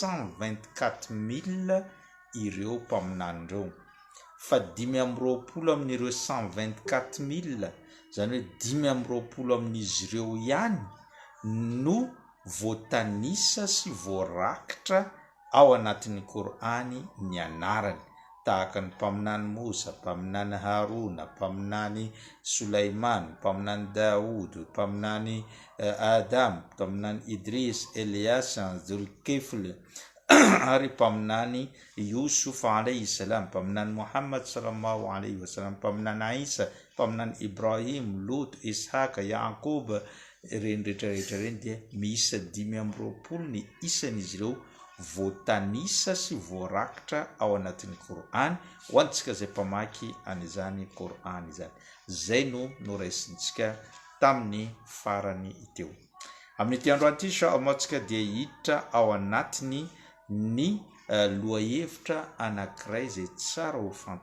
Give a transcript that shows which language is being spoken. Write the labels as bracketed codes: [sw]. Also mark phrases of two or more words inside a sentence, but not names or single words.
[mg] 124,000 ireo mpaminany ireo fa 520 amin'ireo 124,000 zany hoe 520 amin'izy ireo ihany no voatanisa sy voarakitra ao anatin'ny Korany ny anarany tahaka ny mpaminany Musa, mpaminany Haruna, mpaminany Sulaiman, mpaminany Daoud, mpaminany Adam, mpaminany Idris, Elias, Zulkifl ary mpaminany Yusuf [ar] عليه السلام, mpaminany Muhammad صلى الله عليه وسلم, [mg] mpaminany Isa, mpaminany Ibrahim, Lut, Ishaq, Yaqub reny rehetrarehetra reny dia miisa 520 ny isan'izy ireo voatanisa sy voarakitra ao anatin'ny Korany ho antsika zay mpamaky an'izany Korany izany zay no noraisintsika tamin'ny farany teo amin'ny androany ity inshallah tsika dia hiditra ao anatiny ny lohahevitra anankiray zay tsara ho